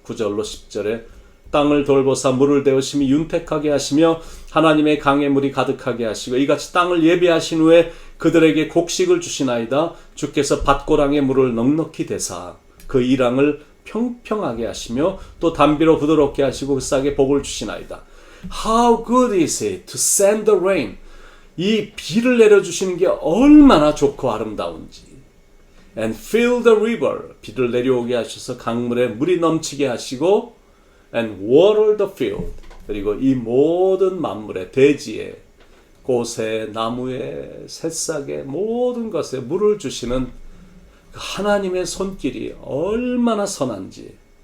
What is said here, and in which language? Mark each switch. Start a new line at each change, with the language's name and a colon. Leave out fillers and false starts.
Korean: 9절로 10절에 땅을 돌보사 물을 데우심이 윤택하게 하시며 하나님의 강에 물이 가득하게 하시고 이같이 땅을 예비하신 후에 그들에게 곡식을 주시나이다. 주께서 밭고랑에 물을 넉넉히 대사 그 이랑을 평평하게 하시며 또 담비로 부드럽게 하시고 그 싹에 복을 주시나이다.
English: How good is it to send the rain?
Korean: 이 비를 내려주시는 게 얼마나 좋고 아름다운지.
English: And fill the river.
Korean: 비를 내려오게 하셔서 강물에 물이 넘치게 하시고
English: and water the field.
Korean: 그리고 이 모든 만물에 대지에 꽃에 나무에 새싹에 모든 것에 물을 주시는 하나님의 손길이 얼마나 선한지.